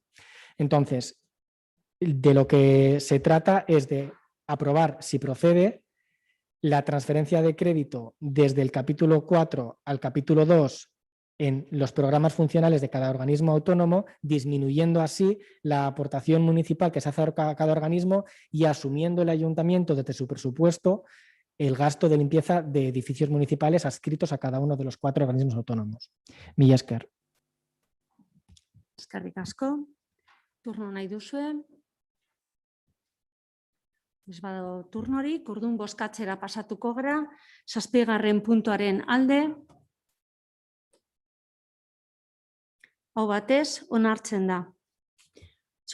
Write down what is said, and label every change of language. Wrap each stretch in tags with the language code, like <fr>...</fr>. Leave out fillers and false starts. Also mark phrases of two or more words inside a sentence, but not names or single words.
<es>Entonces, de lo que se trata es de aprobar, si procede, la transferencia de crédito desde el capítulo 4 al capítulo 2 en los programas funcionales de cada organismo autónomo, disminuyendo así la aportación municipal que se hace a cada organismo y asumiendo el ayuntamiento desde su presupuesto el gasto de limpieza de edificios municipales adscritos a cada uno de los 4 organismos autónomos.</es> <eu>Mila esker. Eskerrik asko. Turno nahi duzue. Ez badago turnorik, orduan bozkatzera pasatuko gara. 7. puntuaren alde. Hau batez, onartzen da. 8.</eu>